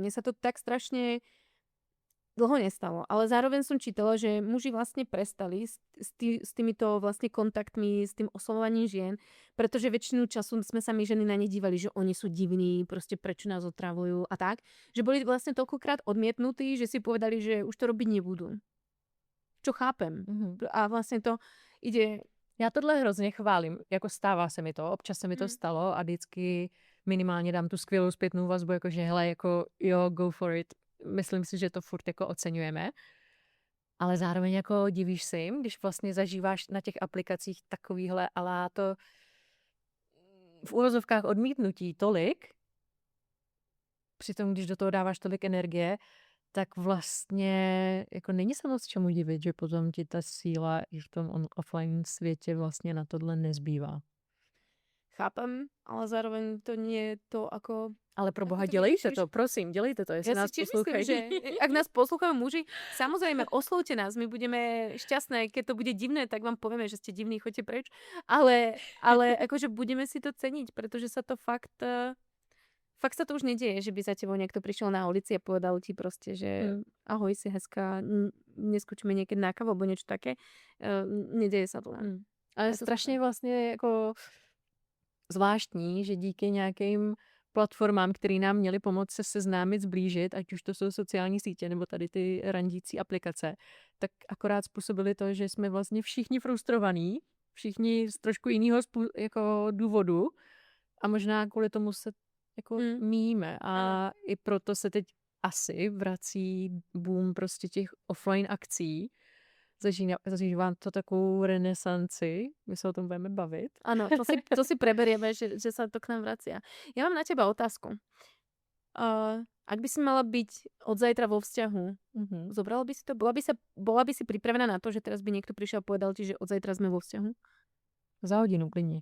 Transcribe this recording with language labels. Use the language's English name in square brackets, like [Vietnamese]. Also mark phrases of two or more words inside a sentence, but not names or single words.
[Slovak] Mne sa to tak strašne dlho nestalo, ale zároveň som čítala, že muži vlastne prestali s týmito vlastne kontaktmi, s tým oslovovaním žien, pretože väčšinu času sme sa my ženy na ne dívali, že oni sú divní, proste prečo nás otravujú a tak, že boli vlastne toľkokrát odmietnutí, že si povedali, že už to robiť nebudú. Čo chápem. A vlastne to ide... [Czech] Já tohle hrozně chválím, jako stává se mi to, občas se mi to stalo a vždycky minimálně dám tu skvělou zpětnou vazbu, jakože hele, jako jo, [English] go for it. [Czech] Myslím si, že to furt jako oceňujeme, ale zároveň jako divíš si jim, když vlastně zažíváš na těch aplikacích takovýhle to v úvozovkách odmítnutí tolik, přitom když do toho dáváš tolik energie, tak vlastně jako není se moc čemu divit, že potom ti ta síla i v tom offline světě vlastně na tohle nezbývá. [Slovak] Chápem, ale zároveň to nie je to ako... [Czech] Ale pro Boha, dělejte to, prosím, dělejte to, jestli nás poslouchají. [Slovak] Myslím, že ak nás poslouchajú muži, samozrejme oslovte nás, my budeme šťastné, keď to bude divné, tak vám povieme, že ste divní, choďte preč, ale akože budeme si to ceniť, pretože sa to fakt sa to už nedieje, že by za tebou niekto prišiel na ulici a povedal ti proste, že ahoj, si hezká, neskúčime niekedy na kávu, alebo niečo také. Nedieje sa to. [Czech] Ale strašně vlastně jako zvláštní, že díky nějakým platformám, které nám měly pomoct se seznámit, zblížit, ať už to jsou sociální sítě nebo tady ty randící aplikace, tak akorát způsobili to, že jsme vlastně všichni frustrovaní, všichni z trošku jiného jako důvodu a možná kvůli tomu se jako míjíme a i proto se teď asi vrací boom prostě těch offline akcí. Zažívám to takovou renesanci, my sa o tom budeme baviť. [Slovak] Áno, to si preberieme, že sa to k nám vracia. Ja mám na teba otázku. Ak by si mala byť od zajtra vo vzťahu, zobrala by si to? Bola by si pripravená na to, že teraz by niekto prišiel a povedal ti, že od zajtra sme vo vzťahu? [Czech] Za hodinu klidne.